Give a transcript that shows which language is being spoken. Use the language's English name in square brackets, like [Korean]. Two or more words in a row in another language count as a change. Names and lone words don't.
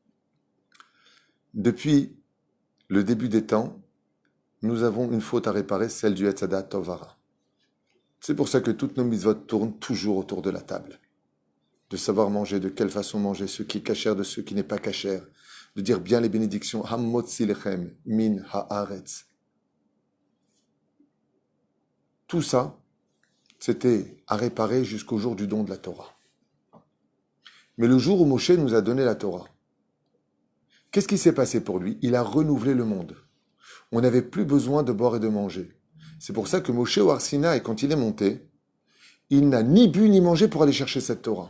[French] Depuis le début des temps, nous avons une faute à réparer, celle du Hetzadat Tovara. C'est pour ça que toutes nos mitzvot tournent toujours autour de la table. De savoir manger, de quelle façon manger, ce qui est cachère de ce qui n'est pas cachère, de dire bien les bénédictions, [Hebrew] המוציא לחם מן הארץ. [French] Tout ça, c'était à réparer jusqu'au jour du don de la Torah. Mais le jour où Moshe nous a donné la Torah, qu'est-ce qui s'est passé pour lui? Il a renouvelé le monde. On n'avait plus besoin de boire et de manger. C'est pour ça que Moshe au Har Sinaï, quand il est monté, il n'a ni bu ni mangé pour aller chercher cette Torah.